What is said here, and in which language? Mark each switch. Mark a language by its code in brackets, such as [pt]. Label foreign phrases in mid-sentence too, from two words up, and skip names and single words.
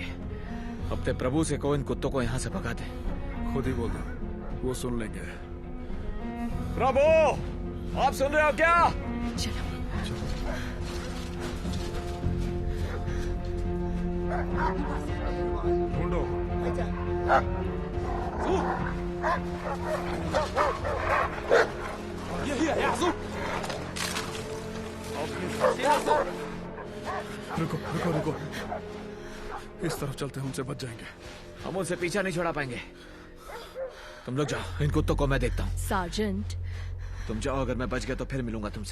[hi] अपने प्रभु से कहो इन कुत्तों को यहाँ से भगा दे। खुद ही बोल दो, वो सुन लेंगे। प्रभु, आप सुन रहे हो क्या? चलो ढूंढो। [de] Hier, ja, so! [hi] रुको रुको रुको, इस तरफ चलते हैं, उनसे बच जाएंगे। हम उनसे पीछा नहीं छोड़ा पाएंगे। तुम लोग जाओ, इन कुत्तों को मैं देखता हूँ। सार्जेंट, तुम जाओ, अगर मैं बच गया तो फिर मिलूंगा तुमसे।